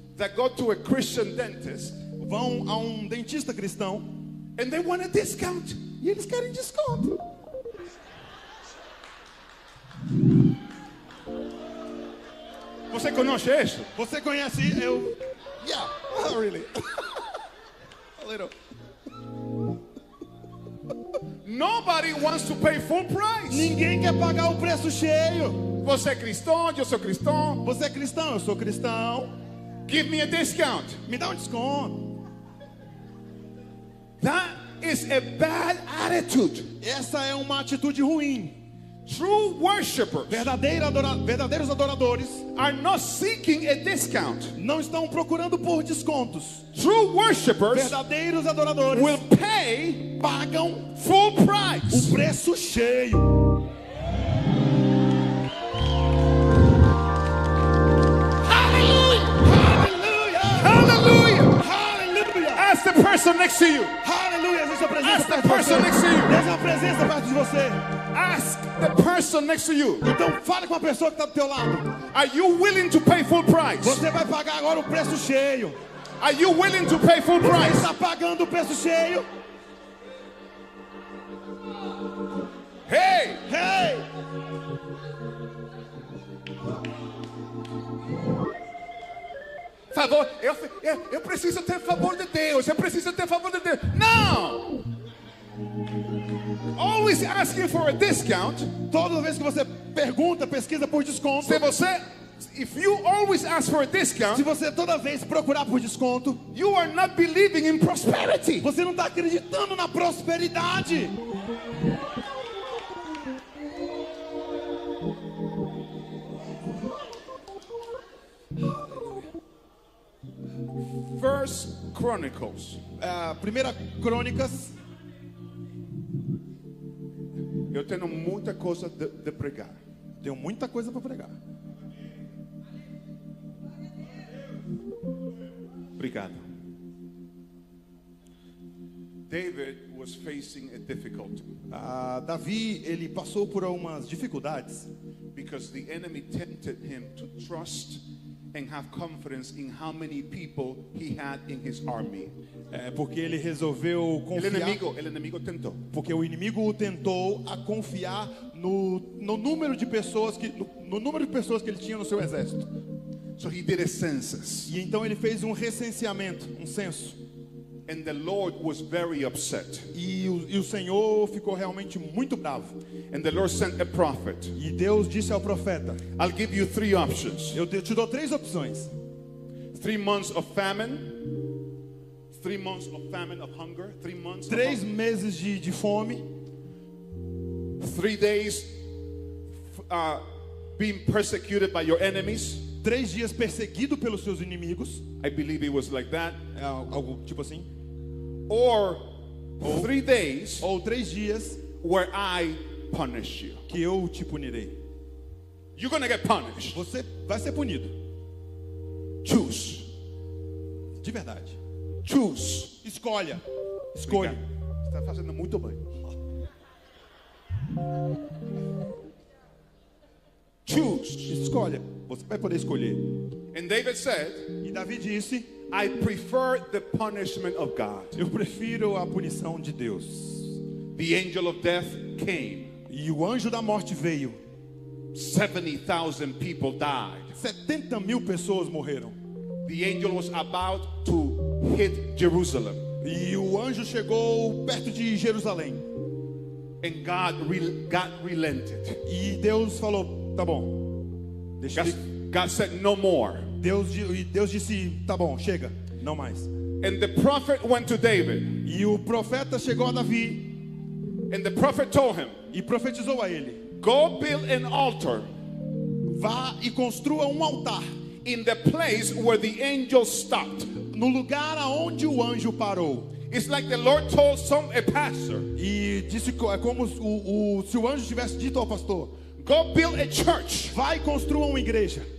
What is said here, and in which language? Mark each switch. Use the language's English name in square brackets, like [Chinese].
[English] that go to a Christian dentist [Portuguese] vão a um dentista cristão and they want a discount. e eles querem desconto. Você conhece isso? Você conhece eu? [English] Yeah, really. A little. Nobody wants to pay full price. [Portuguese] Ninguém quer pagar o preço cheio. Você é cristão, eu sou cristão. Você é cristão, eu sou cristão. [English] Give me a discount. [Portuguese] Me dá um desconto. [English] That is a bad attitude. [Portuguese] Essa é uma atitude ruim. [English] True worshipers [Portuguese] Verdadeiros adoradores [English] are not seeking a discount. [Portuguese] não estão procurando por descontos. [English] True worshipers [Portuguese] Verdadeiros adoradores [English] will pay [Portuguese] pagam [English] full [Portuguese] o [English] price. [Portuguese] preço cheio. [English] Hallelujah. [Portuguese] Aleluia! [English] Ask the person next to you. [Portuguese] Aleluia! Existe a presença [English] Ask the [Portuguese] perto de [English] person [Portuguese] você. [English] next to you. [Portuguese] Existe a presença perto de você. [English] Ask the person next to you. [Portuguese] Então fale com a pessoa que está do teu lado. [English] Are you willing to pay full price? [Portuguese] Você vai pagar agora o preço cheio. [English] Are you willing to pay full [Portuguese] Você [English] price? [Portuguese] está pagando o preço cheio. Hey, Hey! favor, eu preciso ter favor de Deus. Eu preciso ter favor de Deus. Não! [English] Always asking for a discount. [Portuguese] Toda vez que você pergunta, pesquisa por desconto. [English] If you always ask for a discount, [Portuguese] Se você toda vez procurar por desconto, [English] you are not believing in prosperity. [Portuguese] você não está acreditando na prosperidade. [English] First Chronicles. [Portuguese] Primeira Crônicas. Eu tenho muita coisa de pregar. Tenho muita coisa para pregar. Obrigado. [English] David was facing a difficulty [Portuguese] Davi, ele passou por algumas dificuldades. [English] because the enemy tempted him to trust and have confidence in how many people he had in his army. [Portuguese] Porque ele resolveu confiar. [Spanish] El enemigo tentou. [Portuguese] Porque o inimigo o tentou a confiar no número de pessoas que ele tinha no seu exército. [English] So he did a census. [Portuguese] E então ele fez um recenseamento, um censo. [English] And the Lord was very upset. [Portuguese] E o Senhor ficou realmente muito bravo. [English] And the Lord sent a prophet. [Portuguese] E Deus disse ao profeta: [English] I'll give you 3 options. [Portuguese] Eu te dou 3 opções. [English] 3 months of famine. 3 months of famine, of hunger. 3 months. [Portuguese] 3 meses de fome. [English] 3 days being persecuted by your enemies. [Portuguese] 3 dias perseguido pelos seus inimigos. [English] I believe it was like that. [Portuguese] Algo tipo assim. [English] Or 3 days [Portuguese] Ou 3 dias [English] where I punish you. [Portuguese] que eu te punirei. [English] You're gonna get punished. [Portuguese] Você vai ser punido. [English] Choose. [Portuguese] De verdade. [English] Choose. [Portuguese] Escolha. Escolha. Está fazendo muito bem. [English] Choose. [Portuguese] Escolha. Você vai poder escolher. [English] And David said, [Portuguese] E Davi disse: [English] I prefer the punishment of God. [Portuguese] eu prefiro a punição de Deus. [English] The angel of death came. [Portuguese] E o anjo da morte veio. [English] 70,000 people died. [Portuguese] 70.000 pessoas morreram. [English] The angel was about to hit Jerusalem. [Portuguese] E o anjo chegou perto de Jerusalém. [English] And God relented. [Portuguese] E Deus falou: tá bom. Deixa [English] God said no more. [Portuguese] Deus disse: tá bom, chega, não mais. [English] And the prophet went to David. [Portuguese] E o profeta chegou a Davi [English] And the prophet told him, [Portuguese] e profetizou a ele: [English] go build an altar [Portuguese] vá e construa um altar [English] in the place where the angel stopped. [Portuguese] no lugar aonde o anjo parou. [English] It's like the Lord told a pastor, [Portuguese] E disse: é como se o anjo tivesse dito ao pastor: [English] go build a church [Portuguese] vai e construa uma igreja